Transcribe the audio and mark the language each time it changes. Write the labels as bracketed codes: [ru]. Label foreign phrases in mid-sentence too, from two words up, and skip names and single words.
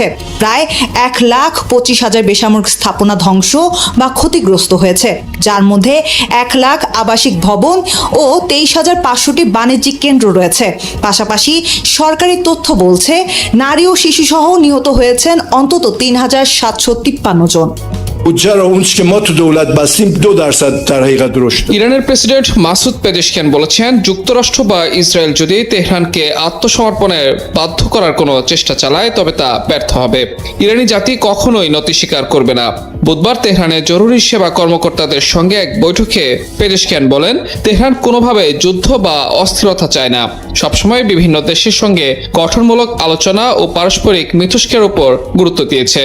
[bn] প্রায় 1,25,000 বেসামরিক স্থাপনা ধ্বংস বা ক্ষতিগ্রস্ত হয়েছে, যার মধ্যে 1 লাখ আবাসিক ভবন ও 23,500টি বাণিজ্যিক কেন্দ্র রয়েছে। পাশাপাশি সরকারি তথ্য বলছে, নারী ও শিশুসহ নিহত হয়েছেন অন্তত 3,753 জন। [fa] چرا اون که ما تو دولت بستیم 2% در حقیقت رشد داد. [bn] ইরানের প্রেসিডেন্ট মাসুদ পেজেশকিয়ান বলেছেন, যুক্তরাষ্ট্র বা ইসরায়েল যদি তেহরানকে আত্মসমর্পণে বাধ্য করার কোনো চেষ্টা চালায় তবে তা ব্যর্থ হবে। ইরানি জাতি কখনোই নতি স্বীকার করবে না। বুধবার তেহরানে জরুরি সেবা কর্মকর্তাদের সঙ্গে এক বৈঠকে পেজেশকিয়ান বলেন, তেহরান কোনোভাবে যুদ্ধ বা অস্থিরতা চায় না, সবসময় বিভিন্ন দেশের সঙ্গে গঠনমূলক আলোচনা ও পারস্পরিক মিথস্ক্রিয়ার উপর গুরুত্ব দিয়েছে।